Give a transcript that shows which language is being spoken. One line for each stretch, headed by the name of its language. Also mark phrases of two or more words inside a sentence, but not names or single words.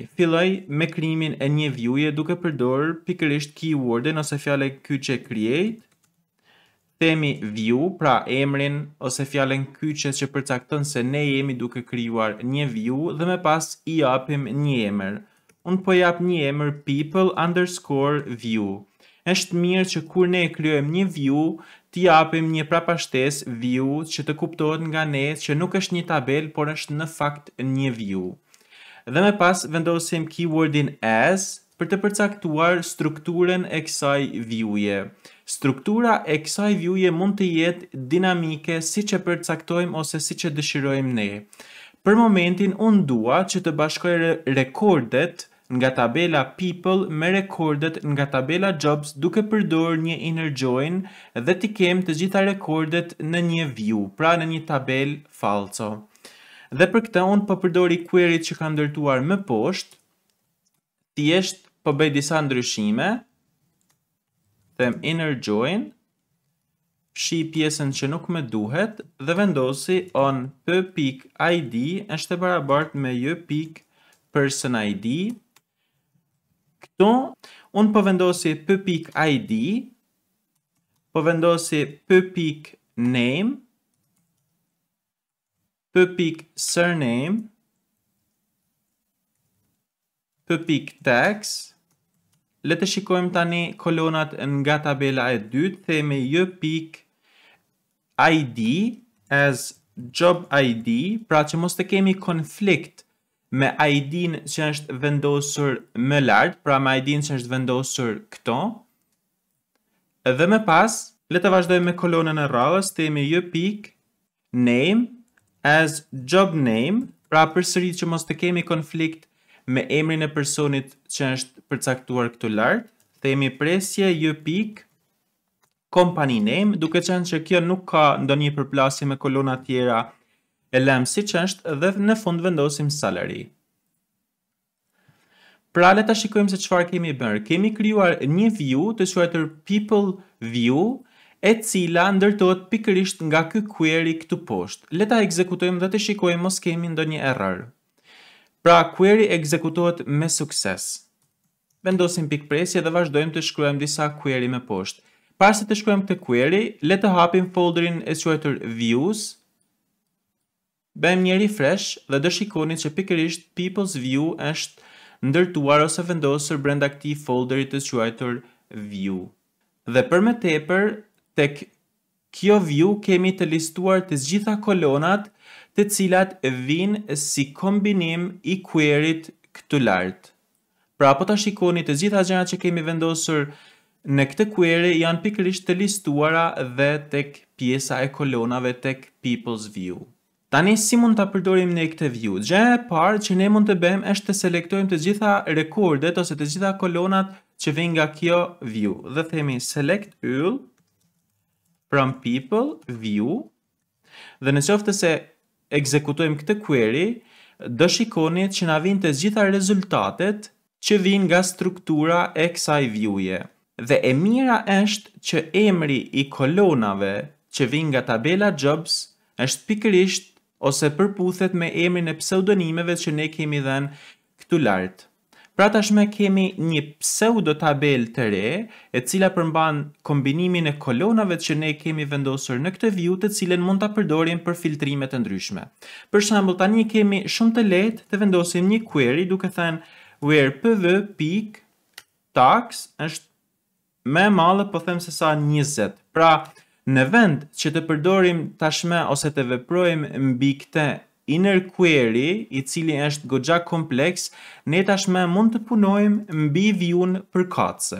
Albanian: Filloj me krijimin e një view-je duke përdorur pikërisht keywordin ose fjalën kyçe create. Themi view, pra emrin ose fjalën kyçe që përcakton se ne jemi duke krijuar një view dhe më pas I japim një emër. Unë po jap një emër people_view. Është mirë që kur ne krijojmë një view, t'i japim një prapashtesë view që të kuptohet nga ne që nuk është një tabel, por është në fakt një view. Dhe më pas vendosim keywordin as për të përcaktuar strukturën e kësaj view-je. Struktura e kësaj view-je mund të jetë dinamike siç e përcaktojmë ose siç e dëshirojmë ne. Për momentin unë dua që të bashkoj rekordet nga tabela people me rekordet nga tabela jobs duke përdorur një
English: inner join
Albanian: dhe t'i kem të gjitha rekordet në një view, pra në një tabel falso. Dhe për këtë unë po përdori query që kam ndërtuar më poshtë, thjesht po bëj disa ndryshime, them
English: inner join,
Albanian: fshi pjesën që nuk më duhet dhe vendosi on p.id është e barabartë me j.personid. Këtu, unë po vendosi p.id, po vendosi p.name, p.surname, p.tax. Le të shikojmë tani kolonat nga tabela e dytë, themi j.id
English: as job ID,
Albanian: pra që mos të kemi konflikt me ID-n që është vendosur më lart, pra me ID-n që është vendosur këto. Dhe më pas, le të vazhdojmë me kolonën e radhës, themi j.name
English: as job name,
Albanian: pra përsëri që mos të kemi konflikt me emrin e personit që është përcaktuar këtu lart, themi presje j.company name, duke qenë që kjo nuk ka ndonjë përplasje me kolona tjera, e lëm siç është dhe në fund vendosim salary. Pra le ta shikojmë se çfarë kemi bërë. Kemi krijuar një view të quajtur people view, e cila ndërtohet pikërisht nga ky query këtu poshtë. Le ta ekzekutojmë dhe të shikojmë mos kemi ndonjë error. Pra query ekzekutohet me sukses. Vendosim pikpresje dhe vazhdojmë të shkruajmë disa query më poshtë. Para se të shkruajmë këtë query, le të hapim folderin e quajtur views. Bëjmë një refresh dhe do shikoni që pikërisht people's view është ndërtuar ose vendosur brenda këtij folderi të quajtur view. Dhe për më tepër, tek kjo view kemi të listuar të gjitha kolonat të cilat vijnë si kombinim I queryt këtu lart. Pra po ta shikoni të gjitha gjërat që kemi vendosur në këtë query janë pikërisht të listuara dhe tek pjesa e kolonave tek people's view. Tani si mund ta përdorim ne këtë view? Gjëja e parë që ne mund të bëjmë është të selektojmë të gjitha rekordet ose të gjitha kolonat që vijnë nga kjo view dhe themi
English: select all from people view
Albanian: dhe nëse se ekzekutojmë këtë query, do shikoni që na vijnë të gjitha rezultatet që vijnë nga struktura e kësaj view-je. Dhe e mira është që emri I kolonave që vijnë nga tabela jobs është pikërisht ose përputhet me emrin e pseudonimeve që ne kemi dhënë këtu lart. Pra tashme kemi një pseudo tabel të re, e cila përmban kombinimin e kolonave që ne kemi vendosur në këtë view, të cilën mund ta përdorim për filtrime të ndryshme. Për shembull, tani kemi shumë të lehtë të vendosim një query duke thënë where pv.tax është më e madhe, po them se sa 20. Pra, në vend që të përdorim tashme ose të veprojmë mbi këtë
English: inner query,
Albanian: i cili është goxha kompleks, ne tashme mund të punojmë mbi view-n përkatëse.